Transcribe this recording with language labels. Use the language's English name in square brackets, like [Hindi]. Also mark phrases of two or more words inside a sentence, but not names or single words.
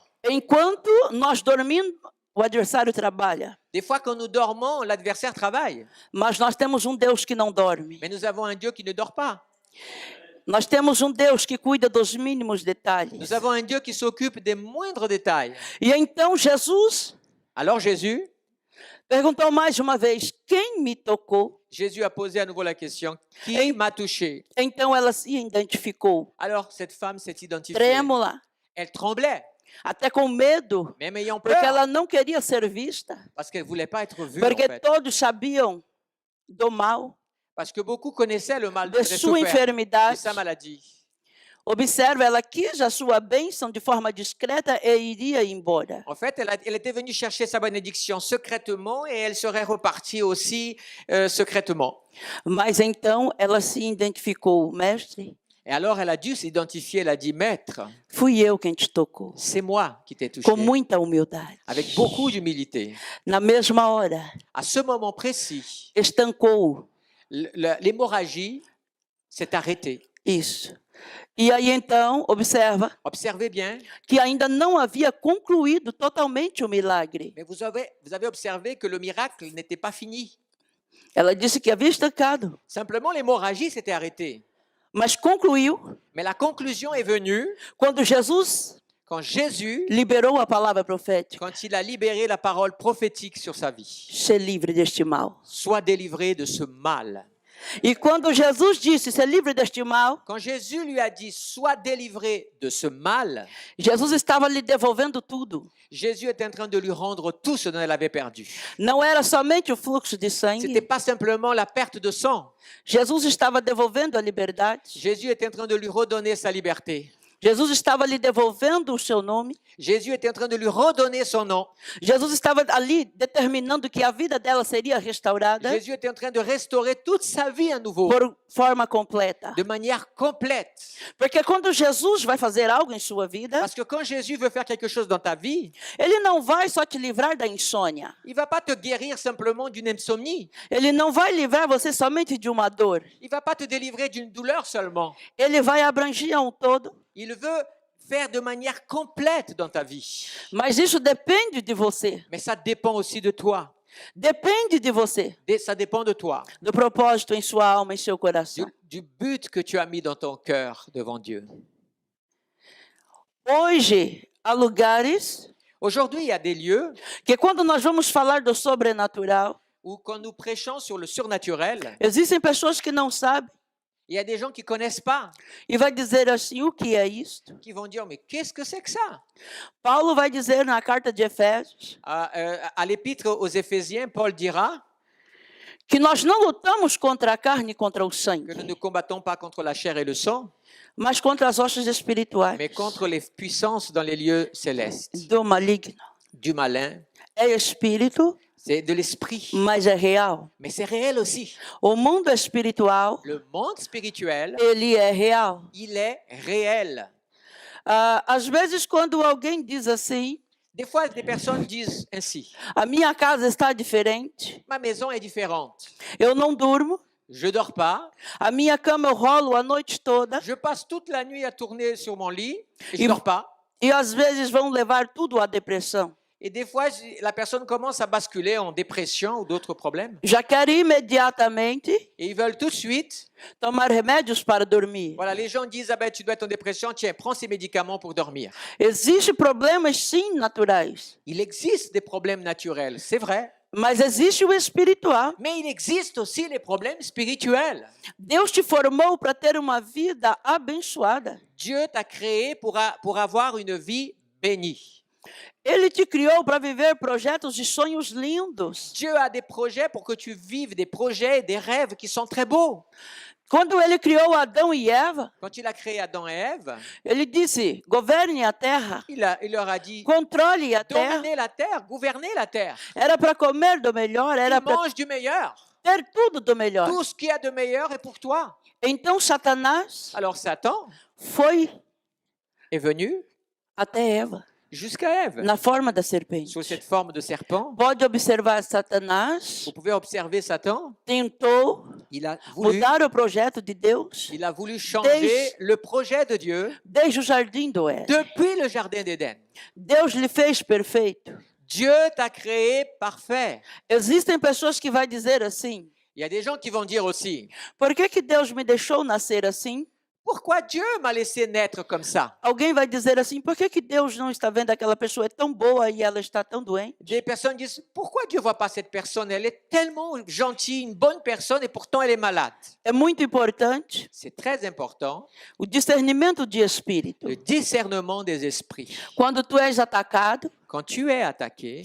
[Portuguese] Enquanto nós dormimos, o adversário trabalha. [French] Des fois, quand nous dormons, l'adversaire travaille. [Portuguese] Mas nós temos Deus que não dorme. [French] Mais nous avons un Dieu qui ne dort pas. [Portuguese] Nós temos Deus que cuida dos mínimos detalhes. [French] Nous avons un Dieu qui s'occupe des moindres détails. [Portuguese] E então Jesus [French] Alors Jésus [Portuguese] perguntou mais uma vez: quem me tocou? [French] Jésus a posé à nouveau la question, qui m'a touché? [Portuguese] Então ela se identificou, [French] Alors cette femme s'est identifiée. [Portuguese] trêmula, [French] Elle tremblait, [Portuguese] até com medo, [French] même ayant [Portuguese] porque [French] peur, [Portuguese] ela não queria ser vista, [French] parce qu'elle ne voulait pas être vue, en [Portuguese] porque [French] fait. [Portuguese] todos sabiam do mal, [French] Parce que beaucoup connaissaient le mal [Portuguese] de [French] de [Portuguese] sua [French] souffert, de [Portuguese] enfermidade. [French] sa maladie. [Portuguese] Observa, ela quis a sua bênção de forma discreta e iria embora. [French] En fait, elle était venue chercher sa bénédiction secrètement et elle serait repartie aussi secrètement. [Portuguese] Mas então ela se identificou, mestre, [French] Et alors, elle a dû s'identifier, elle a dit, Maître, [Portuguese] fui eu quem te tocou, [French] c'est moi qui t'ai touché. [Portuguese] com muita humildade. [French] Avec beaucoup d'humilité. [Portuguese] Na mesma hora, [French] À ce moment précis, [Portuguese] estancou [French] l'hémorragie s'est arrêtée. [Portuguese] isso. E aí então, observa, [French] Observez bien, [Portuguese] que ainda não havia concluído totalmente o milagre. [French] mais vous avez observé que le miracle n'était pas fini. [Portuguese] Ela disse que havia estancado, [French] Simplement, l'hémorragie s'était arrêtée. [Portuguese] mas concluiu [French] Mais la conclusion est venue [Portuguese] quando Jesus [French] quand Jésus, [Portuguese] liberou a palavra profética. [French] quand il a libéré la parole prophétique sur sa vie. [Portuguese] Ser livre deste mal. [French] Sois délivré de ce mal. [Portuguese] E quando Jesus disse, ser livre deste mal, [French] Quand Jésus lui a dit, sois délivré de ce mal, [Portuguese] Jesus estava lhe devolvendo tudo. [French] Jésus était en train de lui rendre tout ce dont elle avait perdu. [Portuguese] Não era somente o fluxo de [French] Ce n'était [Portuguese] sangue. [French] pas simplement la perte de sang. [Portuguese] Jesus estava devolvendo a liberdade. [French] Jésus était en train de lui redonner sa liberté. [Portuguese] Jesus estava lhe devolvendo o seu nome. [French] Jésus était en train de lui redonner son nom. [Portuguese] Jesus estava ali determinando que a vida dela seria restaurada [French] Jésus était en train de restaurer toute sa vie à nouveau, [Portuguese] por forma completa. [French] de manière complète. [Portuguese] Porque quando Jesus vai fazer algo em sua vida, [French] Parce que quand Jésus veut faire quelque chose dans ta vie, [Portuguese] ele não vai só te livrar da insônia. [French] il ne va pas te guérir simplement d'une insomnie. [Portuguese] Ele não vai livrar você somente de uma dor. [French] Il ne va pas te délivrer d'une douleur seulement. [Portuguese] Ele vai abranger a um todo. [French] Il veut faire de manière complète dans ta vie. [Portuguese] Mas isso depende de você. [French] Mais ça dépend aussi de toi. [Portuguese] Depende de você. [French] Ça dépend de toi, [Portuguese] Do propósito em sua alma e seu coração. [French] du but que tu as mis dans ton cœur devant Dieu. [Portuguese] Hoje, há lugares [French] Aujourd'hui, il y a des lieux [Portuguese] que quando nós vamos falar do sobrenatural, [French] où quand nous prêchons sur le surnaturel, [Portuguese] existem pessoas que não sabem [French] il y a des gens qui ne connaissent pas, [Portuguese] e vai dizer assim, o que é isto? [French] qui vont dire, mais qu'est-ce que c'est que ça? [Portuguese] Paulo vai dizer na carta de Efésios [French] À l'épître aux Éphésiens, Paul dira [Portuguese] que nós não lutamos contra a carne e contra o [French] que [Portuguese] sangue, [French] nous ne combattons pas contre la chair et le sang, [Portuguese] mas contra as hostes espirituais [French] mais contre les puissances dans les lieux célestes, [Portuguese] do maligno. [French] du malin. [Portuguese] É espírito, [French] C'est de l'esprit, [Portuguese] mas é real. [French] mais c'est réel aussi. [Portuguese] O mundo espiritual, [French] Le monde spirituel, [Portuguese] ele é real. [French] il est réel. [Portuguese] Às vezes, quando alguém diz assim, [French] Des fois, des personnes disent ainsi, [Portuguese] a minha casa está diferente, [French] ma maison est différente. [Portuguese] eu não durmo, [French] Je ne dors pas, [Portuguese] a minha cama eu rolo a noite toda, [French] je passe toute la nuit à tourner sur mon lit, et je Il- ne dors pas. [Portuguese] e às vezes vão levar tudo à depressão. [French] Et des fois, la personne commence à basculer en dépression ou d'autres problèmes. [Portuguese] Já quer imediatamente [French] Et ils veulent tout de suite, [Portuguese] tomar remédios para dormir. [French] voilà, les gens disent, ah ben tu dois être en dépression, tiens, prends ces médicaments pour dormir. [Portuguese] Existem problemas, sim, naturais, [French] Il existe des problèmes naturels, c'est vrai, [Portuguese] mas existe o espiritual. [French] mais il existe aussi les problèmes spirituels. [Portuguese] Deus te formou para ter uma vida abençoada. [French] Dieu t'a créé pour avoir une vie bénie. [Portuguese] Ele te criou para viver projetos e sonhos lindos. [French] Dieu a des projets pour que tu vives des projets et des rêves qui sont très beaux. [Portuguese] Quando ele criou Adão e Eva, [French] Quand il a créé Adam et Ève, [Portuguese] ele disse: governe a terra, [French] il leur a dit, [Portuguese] controle a terra. [French] dominez la terre, gouvernez la terre. [Portuguese] Era para comer do melhor, era [French] Il [Portuguese] para [French] mange du meilleur. [Portuguese] ter tudo do melhor. [French] Tout ce qu'il y a de meilleur est pour toi. [Portuguese] Então Satanás [French] Alors Satan [Portuguese] foi [French] est venu [Portuguese] até Eva, [French] jusqu'à Ève, [Portuguese] na forma da serpente. [French] sous cette forme de serpent. [Portuguese] Pode observar, Satanás [French] Vous pouvez observer Satan, [Portuguese] tentou [French] il a voulu, [Portuguese] mudar o projeto de Deus [French] changer [Portuguese] Desde- [French] le projet de Dieu [Portuguese] desde o jardim do Éden. [French] depuis le jardin d'Éden. [Portuguese] Deus lhe fez perfeito. [French] Dieu t'a créé parfait. [Portuguese] Existem pessoas que vão dizer assim: [French] Il y a des gens qui vont dire aussi, [Portuguese] por que Deus me deixou nascer assim? [French] pourquoi Dieu m'a laissé naître comme ça? [Portuguese] Alguém vai dizer assim: por que Deus não está vendo aquela pessoa é tão boa e ela está tão doente? [French] Des personnes disent, pourquoi Dieu ne voit pas cette personne? Elle est tellement gentille, une bonne personne, et pourtant elle est malade. [Portuguese] É muito importante [French] C'est très important, [Portuguese] o discernimento de espírito. [French] le discernement des esprits. [Portuguese] Quando tu és atacado [French] Quand tu es attaqué